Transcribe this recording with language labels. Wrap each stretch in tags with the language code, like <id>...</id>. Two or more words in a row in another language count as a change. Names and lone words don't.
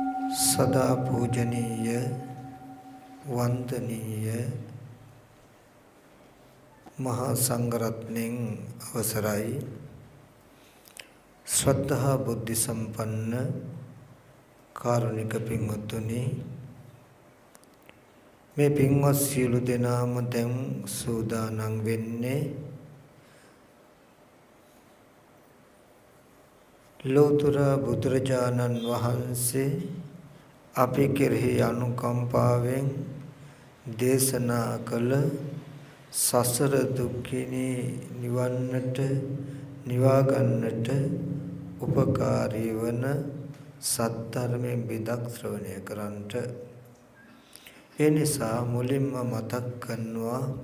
<si>සදා පූජනීය වන්දනීය මහා සංඝරත්නයෙන් අවසරයි ශ්‍රද්ධා බුද්ධි සම්පන්න කාරුණික පින්වතුනි මේ පින්වත් සියලු දෙනාම දැන් සූදානම් වෙන්නේ ලෝතර බුදුරජාණන් වහන්සේ අපි කෙරෙහි අනුකම්පාවෙන් දේශනා කළ සසර දුක්ඛිනී නිවන්නට නිවා ගන්නට උපකාරී වන සත්‍යධර්මයෙන් බිදක් ශ්‍රවණය කරන්ට ඒ නිසා මුලින්ම මතක් කරනවා</si>